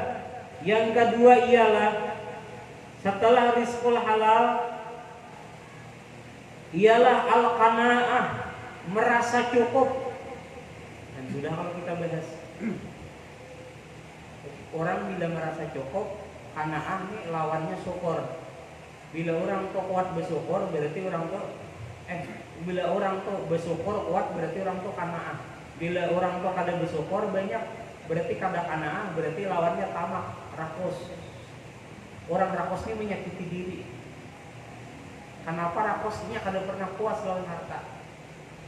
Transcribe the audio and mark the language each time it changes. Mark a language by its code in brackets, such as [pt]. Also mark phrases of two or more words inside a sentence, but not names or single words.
[id] Yang kedua ialah setelah [ar] rizqul halal [id] ialah al-qanaah, merasa cukup. Dan sudah kalau kita bahas, orang bila merasa cukup, qanaah ini lawannya syukur. [bjn] Bila orang tuh kuat bersyukur, berarti orang tuh bila orang tuh bersyukur kuat, berarti orang tuh qanaah. Bila orang tuh kada bersyukur banyak, berarti kada qanaah, berarti lawannya tamak, rakus. Orang rakus ini menyakiti diri. Kenapa rakusnya kada pernah puas lawan harta?